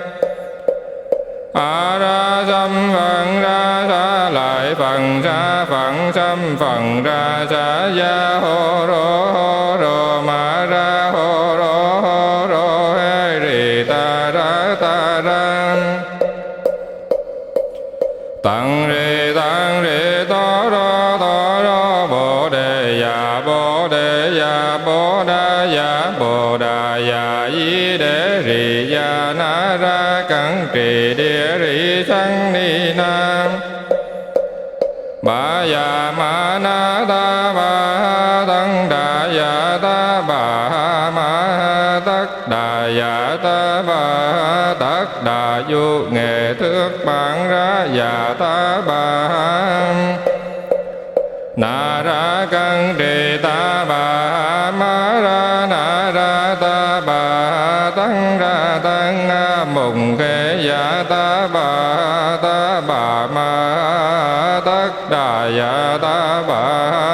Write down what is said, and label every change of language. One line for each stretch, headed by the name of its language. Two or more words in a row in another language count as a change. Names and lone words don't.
Vietnamese: a ra dâm phần ra sa lại phần ra phận xâm phần ra sa ya hô rô ma ra hô rô hê ri ta ra tăng rê to rô bồ đề ya bồ đà ya di đế ri ya na ra cẩn trì địa ri sang ni nam. Bà ya ma na ta bà tăng đà ya ta bà ma tất đà ya ta bà tất đà du nghệ thước bản ra ya ta bà na ra cân trì ta bà ma ra na ra ta bà tăng ra tăng mùng khê ya ta bà ma tất đà ya ta bà